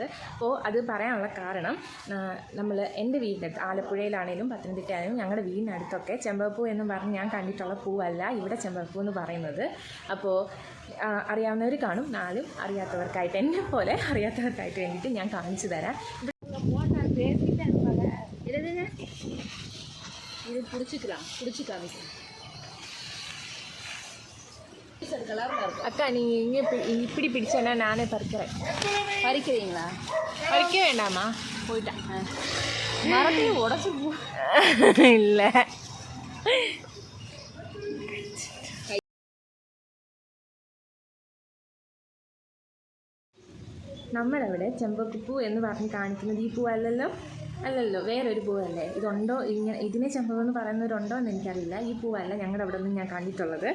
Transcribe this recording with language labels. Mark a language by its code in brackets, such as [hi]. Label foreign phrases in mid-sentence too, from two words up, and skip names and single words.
[ml] അപ്പോൾ അത് പറയാനുള്ള കാരണം എൻ്റെ വീടിൻ്റെ അടുത്ത് ആലപ്പുഴയിലാണെങ്കിലും പത്തനംതിട്ടയാണെങ്കിലും ഞങ്ങളുടെ വീടിനടുത്തൊക്കെ ചെമ്പകപ്പൂ എന്ന് പറഞ്ഞ് ഞാൻ കണ്ടിട്ടുള്ള പൂവല്ല ഇവിടെ ചെമ്പകപ്പൂ എന്ന് പറയുന്നത്. അപ്പോൾ അറിയാവുന്നവർ കാണും, നാലും അറിയാത്തവർക്കായിട്ട് എന്നെ പോലെ അറിയാത്തവർക്കായിട്ട് വേണ്ടിയിട്ട് ഞാൻ കാണിച്ചു തരാം. [ta] இது பிடிச்சிக்கலாம் அக்கா நீங்கள் இப்படி பிடிச்சேன்னா நானே பறிக்கிறேன். பறிக்கிறீங்களா? பறிக்க வேண்டாமா? போயிட்டேன். மரத்தையும் உடச்சி இல்லை. [ml] നമ്മളവിടെ ചെമ്പകപ്പൂ എന്ന് പറഞ്ഞ് കാണിക്കുന്നത് ഈ പൂവല്ലല്ലോ, വേറൊരു പൂവല്ലേ? ഇതുണ്ടോ? ഇതിനെ ചെമ്പകം എന്ന് പറയുന്നവരുണ്ടോ എന്ന് എനിക്കറിയില്ല. ഈ പൂവല്ല ഞങ്ങളുടെ അവിടെ നിന്ന് ഞാൻ കണ്ടിട്ടുള്ളത്.